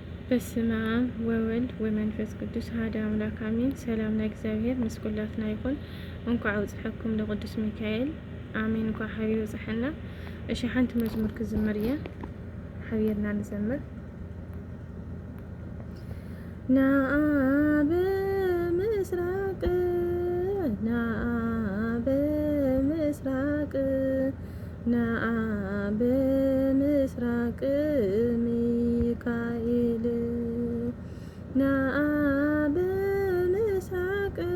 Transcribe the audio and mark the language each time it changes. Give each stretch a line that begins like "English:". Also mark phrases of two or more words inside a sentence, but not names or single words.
Geez: በስመ አብ ወወልድ ወመንፈስ ቅዱስ አሐዱ አምላክ አሜን። ሰላም
Tigrinya: ለእግዚአብሔር ምስኩላትና ይኩን። እንኳዕ አውጽሐኩም ለቅዱስ ሚካኤል አሜን። እንኳዕ ሓቢሩ በጽሐና። እሺ ሓንቲ መዝሙር ክዝምር እየ ሓቢርና ንዘምር። ናአብ ምስራቅ ናአብ ምስራቅ ናአብ ምስራቅ ሚካኤል ናአብ ምስራቅ